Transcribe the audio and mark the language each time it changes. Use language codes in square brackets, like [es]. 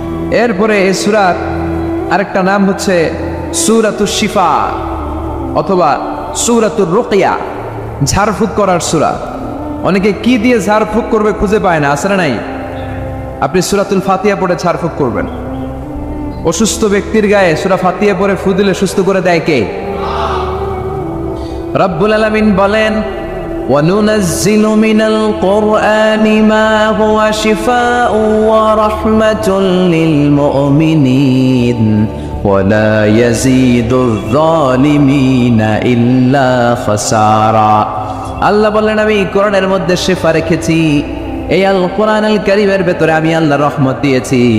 [bn] এরপরে এই সূরার আরেকটা নাম হচ্ছে সূরাতুশ শিফা অথবা সূরাতুর রুকিয়া, ঝাড়ফুঁক করার সূরা। অনেকে কি দিয়ে ঝাড়ফুঁক করবে খুঁজে পায় না, আছে না নাই? আপনি সূরাতুল ফাতিহা পড়ে ঝাড়ফুঁক করবেন। অসুস্থ ব্যক্তির গায়ে সূরা ফাতিহা পড়ে ফু দিলে সুস্থ করে দেয় কে? রব্বুল আলামিন বলেন, [ar] وَنُنَزِّلُ مِنَ الْقُرْآنِ مَا هُوَ شِفَاءٌ وَرَحْمَةٌ لِّلْمُؤْمِنِينَ وَلَا يَزِيدُ الظَّالِمِينَ إِلَّا خَسَارًا। [bn] আল্লাহ বলেন, আমি কোরআনের মধ্যে শিফা রেখেছি, এই আল কোরআনুল কারীমের ভেতরে আমি আল্লাহ রহমত দিয়েছি।